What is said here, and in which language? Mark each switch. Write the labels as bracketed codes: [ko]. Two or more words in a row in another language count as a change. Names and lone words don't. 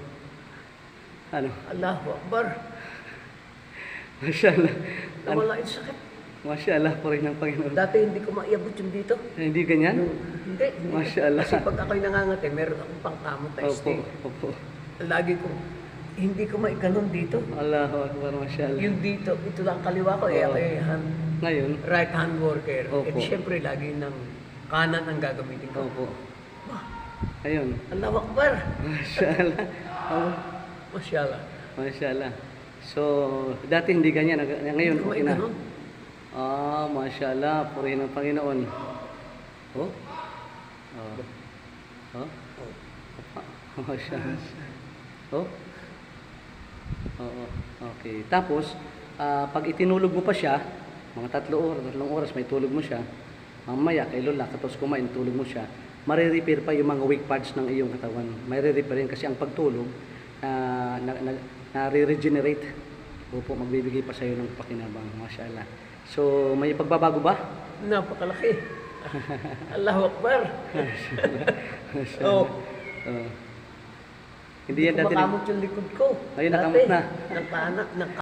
[ar] الله أكبر. [tl] Masyaallah. Nawala yung sakit. Masyaallah po rin ng Panginoon. Dati hindi ko maiabot yung dito. Hindi ganyan? Hindi. Masyaallah. Kasi pag ako'y nangangati, meron akong pangkamot na Opo, sting. opo. Lagi ko, hindi ko maikanon dito. [ar] الله أكبر، ما شاء الله. [tl] Yung dito, ito lang kaliwa ko. Oo. Ako'y Ngayon? [en] right hand worker. [tl] Opo. At syempre, lagi ng kanan ang gagamitin ko. Opo. Wah, Ayun. [ar] الله أكبر. [tl] Masyaallah. Oh, Masyaallah. masyaallah. So, dati hindi ganyan. Ngayon, Hindi ko okay na. maikanon. Masyaallah. Purihin ng Panginoon. Oh? Oh? Masyaallah. Oh? Oo. Okay. Tapos, pag itinulog mo pa siya, mga 3 oras, may tulog mo siya. Mamaya, kay Lola, tapos kumain, tulog mo siya. Marirepair pa yung mga [en] weak parts [tl] ng iyong katawan. Marirepair rin kasi ang pagtulog, nare-regenerate. Opo, magbibigay pa sa iyo ng pakinabang. Masyaallah. So, may pagbabago ba? Napakalaki. [ar] الله أكبر. [tl] Masyaallah. Hindi yan dati. Makamot yung likod ko. Ayun, Dati, nakamot na. Nakanak,